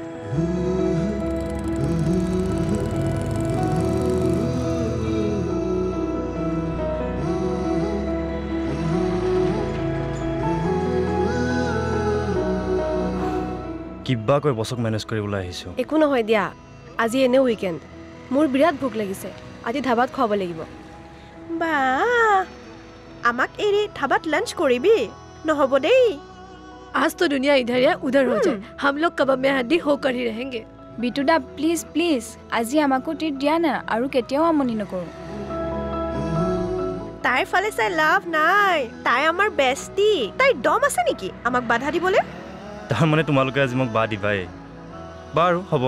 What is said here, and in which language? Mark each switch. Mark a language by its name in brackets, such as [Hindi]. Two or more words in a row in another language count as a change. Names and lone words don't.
[Assamese] কিবাকৈ বছক মেনেজ কৰি ওলাই আহিছোঁ। একো নহয় দিয়া, আজি এনে উইকেণ্ড, মোৰ বিৰাট ভোক লাগিছে, আজি ধাবাত খুৱাব লাগিব। বা, আমাক এৰি ধাবাত লাঞ্চ কৰিবি? নহ'ব দেই। [Hindi] आज तो दुनिया इधर या उधर हो जाए, हम लोग कबाब में हड्डी होकर ही रहेंगे। [Assamese] বিটুদা প্লিজ প্লিজ, আজি আমাকো ট্ৰিট দিয়া না, আৰু কেতিয়াও আমনি নকৰোঁ। তাইৰ ফালে চাই লাভ নাই, তাই আমাৰ বেষ্টি। তাইৰ দম আছে নেকি আমাক বাধা দিবলৈ? তাৰমানে তোমালোকে আজি মোক বা দিবাই? বাৰু হ'ব।